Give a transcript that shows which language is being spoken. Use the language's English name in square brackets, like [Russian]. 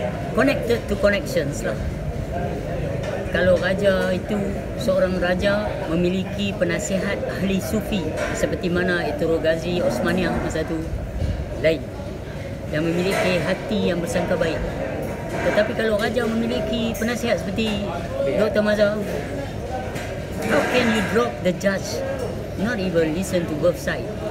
[English] Connected to connections lah. [Malay] Kalau raja itu, seorang raja memiliki penasihat ahli sufi seperti mana itu Ghazi Osmaniyah masa tu lain, yang memiliki hati yang bersangka baik. Tetapi kalau raja memiliki penasihat seperti Dr. [English] Mazhar, how can you drop the judge, not even listen to both side?